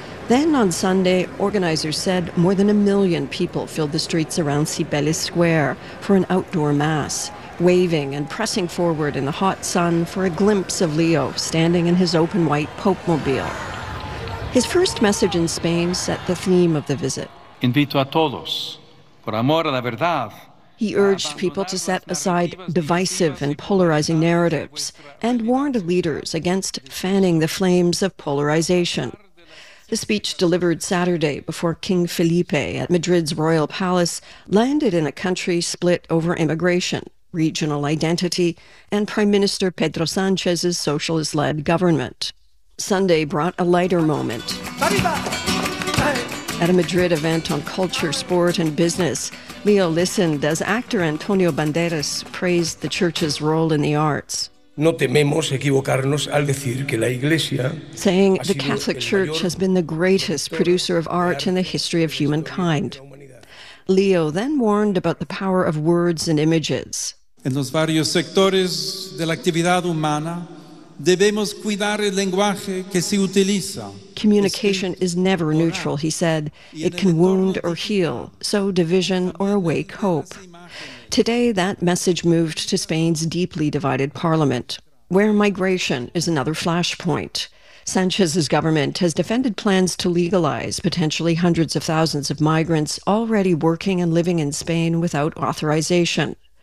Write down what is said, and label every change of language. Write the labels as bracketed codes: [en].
[en] Then on Sunday, organizers said more than 1 million people filled the streets around Cibeles Square for an outdoor mass, waving and pressing forward in the hot sun for a glimpse of Leo standing in his open white Pope mobile. His first message in Spain set the theme of the visit. [es] Invito a todos, por amor a la verdad. [en] He urged people to set aside divisive and polarizing narratives and warned leaders against fanning the flames of polarization. The speech delivered Saturday before King Felipe at Madrid's royal palace landed in a country split over immigration, regional identity, and Prime Minister Pedro Sánchez's socialist-led government. Sunday brought a lighter moment. At a Madrid event on culture, sport, and business, Leo listened as actor Antonio Banderas praised the church's role in the arts. [es] No tememos equivocarnos al decir que la Iglesia, [en] saying the Catholic Church has been the greatest producer of art in the history of humankind. Leo then warned about the power of words and images. [es] En los varios sectores de la actividad humana, debemos cuidar el lenguaje que se utiliza. [en] Communication is never neutral, he said. It can wound or heal, sow division or awake hope. Today, that message moved to Spain's deeply divided parliament, where migration is another flashpoint. Sanchez's government has defended plans to legalize potentially hundreds of thousands of migrants already working and living in Spain without authorization.